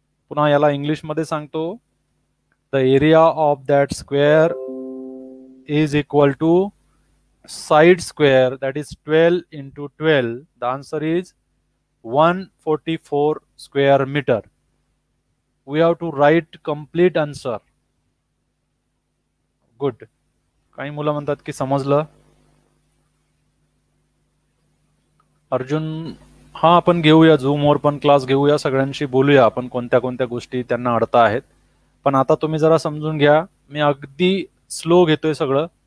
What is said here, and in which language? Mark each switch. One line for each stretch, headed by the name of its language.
Marathi: पुन्हा याला इंग्लिश मध्ये सांगतो.
English: The area of that square is equal to side square, that is 12 into 12. The answer is 144 square meter. We have to write complete answer. Good.
Marathi: काही मुलं म्हणतात की समजलं. अर्जुन, हा आपण घेऊया, झूमवर पण क्लास घेऊया, सगळ्यांशी बोलूया आपण कोणत्या कोणत्या गोष्टी त्यांना अडता आहेत. पण आता तुम्ही जरा समजून घ्या, मी अगदी स्लो घेतोय सगळं.